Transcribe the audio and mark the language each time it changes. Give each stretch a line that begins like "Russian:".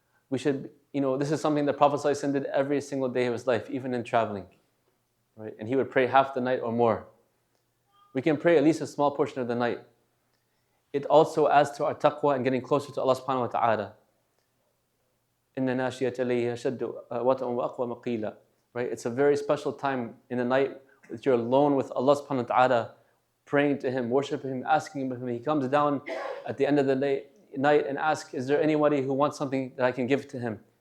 English: We should, this is something that Prophet ﷺ did every single day of his life, even in traveling, right? And he would pray half the night or more. We can pray at least a small portion of the night. It also adds to our taqwa and getting closer to Allah subhanahu wa ta'ala.
Arabic: إِنَّ نَاشِيَةَ اللَّيْلِ أَشَدُّ وَطْءً وَأَقْوَى مَقِيلًا,
English: right? It's a very special time in the night that you're alone with Allah subhanahu wa ta'ala, praying to Him, worshiping Him, asking Him. He comes down at the end of the night and asks, is there anybody who wants something that I can give to him?